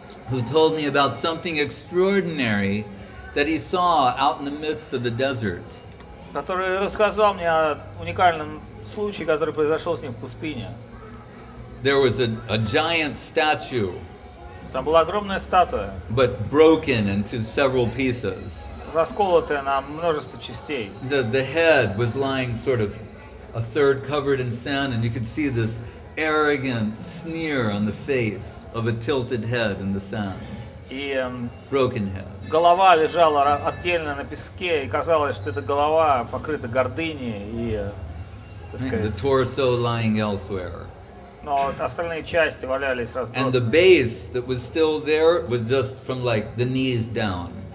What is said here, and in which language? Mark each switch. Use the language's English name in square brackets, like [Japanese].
[English] who told me about something extraordinary that he saw out in the midst of the desert. [Russian] Который рассказал мне о уникальном случае, который произошел с ним в пустыне. [English] There was a giant statue, [Russian] там была огромная статуя, [English] but broken into several pieces. [Russian] Расколотая на множество частей. [English] The head was lying sort of a third covered in sand, and you could see this arrogant sneer on the face of a tilted head in the sand. [Russian] И [English] broken head. [Russian] Голова лежала отдельно на песке, и казалось, что эта голова покрыта гордыней и, так сказать, [English] the torso lying elsewhere. [Russian] Но остальные части валялись разбросаны. [English] And the base that was still there was just from like the knees down.